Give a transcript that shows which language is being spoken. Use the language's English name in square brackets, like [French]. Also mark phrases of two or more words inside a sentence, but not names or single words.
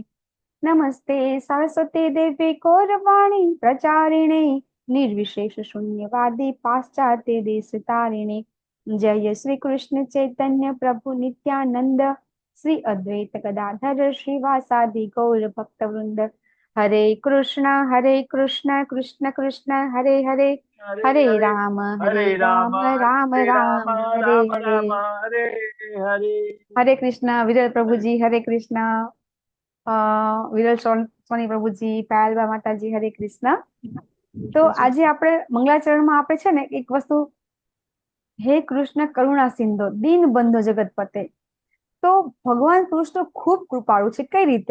[Sanskrit] नमस्ते सरस्वती देवी गौरवाणी प्रचारिणे निर्विशेष शून्यवादी पाश्चात्य देश तारिणे. जय श्री कृष्ण चैतन्य प्रभु नित्यानंद श्री अद्वैत गदाधर श्रीवासादि गौर भक्त वृंद. हरे कृष्ण कृष्ण कृष्ण हरे हरे हरे राम हरे राम राम हरे राम राम हरे રામ हरे. राम हरे हरे. हरे कृष्ण [Gujarati] विजय प्रभुजी, [Sanskrit] हरे कृष्ण [Gujarati] વિરલ સોની પ્રભુજી, પાયલબા માતાજી, [Sanskrit] हरे कृष्ण. [Gujarati] તો આજે આપણે મંગલાચરણમાં આપણે છે ને એક વસ્તુ, [Sanskrit] हे कृष्ण करुणा सिंधु दीन बंधो जगतपते. [Gujarati] તો ભગવાન કૃષ્ણ ખૂબ કૃપાળુ છે. કઈ રીતે?